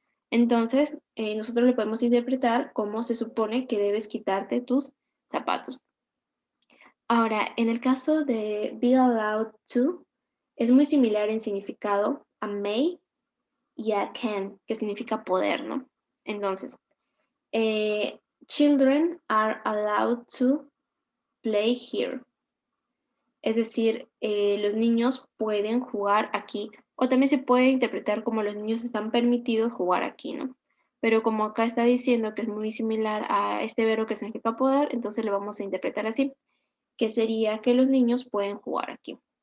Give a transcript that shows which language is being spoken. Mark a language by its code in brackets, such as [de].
[es] Entonces, nosotros lo podemos interpretar como se supone que debes quitarte tus zapatos. Ahora, en el caso de be allowed to, es muy similar en significado a may y a can, que significa poder, ¿no? Entonces, [en] children are allowed to play here. [es] Es decir, los niños pueden jugar aquí. O también se puede interpretar como los niños están permitidos jugar aquí, ¿no? Pero como acá está diciendo que es muy similar a este verbo que significa poder, entonces lo vamos a interpretar así, que sería que los niños pueden jugar aquí.